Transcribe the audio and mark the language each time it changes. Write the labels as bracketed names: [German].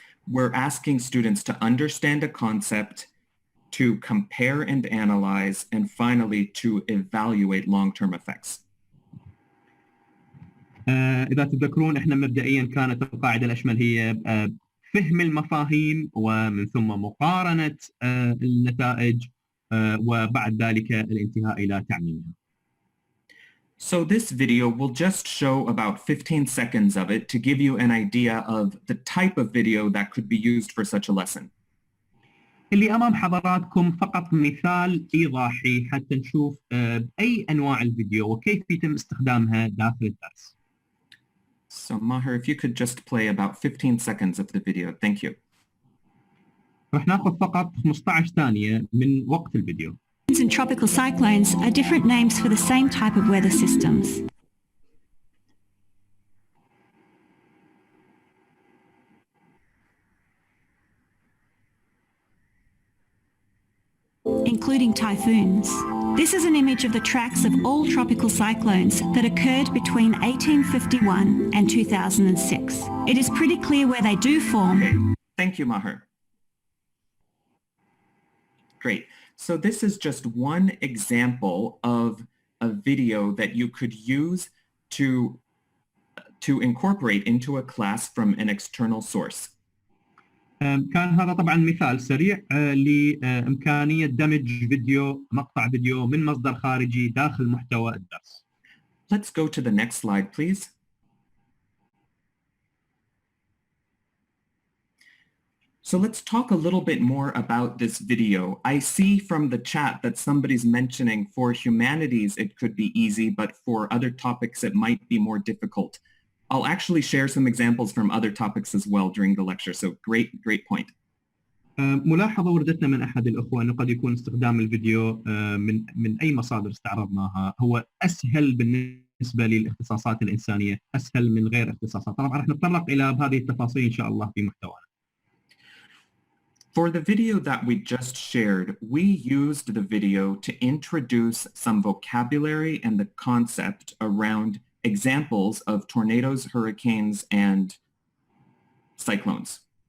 [English] We're asking students to understand a concept to compare and analyze, and finally to evaluate long-term effects. [Arabic] إذا تتذكرون إحنا مبدئيا كانت القاعدة الأشمل هي فهم المفاهيم ومن ثم مقارنة النتائج وبعد ذلك الانتهاء إلى تعميمها. [English] So this video will just show about 15 seconds of it to give you an idea of the type of video that could be used for such a lesson. [Arabic] اللي أمام حضراتكم فقط مثال إيضاحي حتى نشوف أي أنواع الفيديو وكيف يتم استخدامها داخل الدرس. [English] So Maher, if you could just play about 15 seconds of the video. Thank you. [Arabic] رح ناخذ فقط 15 ثانية من وقت الفيديو. [English] And tropical cyclones are different names for the same type of weather systems. Including typhoons. This is an image of the tracks of all tropical cyclones that occurred between 1851 and 2006. It is pretty clear where they do form. Okay. Thank you, Maher. Great. So this is just one example of a video that you could use to incorporate into a class from an external source. [Arabic] كان هذا طبعا مثال سريع لإمكانية دمج مقطع فيديو من مصدر خارجي داخل محتوى الدرس. [English] Let's go to the next slide, please. So let's talk a little bit more about this video. I see from the chat that somebody's mentioning for humanities it could be easy, but for other topics it might be more difficult. I'll actually share some examples from other topics as well during the lecture, so great point. [Arabic] ملاحظة وردتنا من أحد الأخوة أنه قد يكون استخدام الفيديو من أي مصادر استعرضناها هو أسهل بالنسبة للاختصاصات الإنسانية، أسهل من غير اختصاصات. طبعا رح نتطرق إلى هذه التفاصيل إن شاء الله في محتوانا. [English] For the video that we just shared, we used the video to introduce some vocabulary and the concept around examples of tornadoes, hurricanes, and cyclones.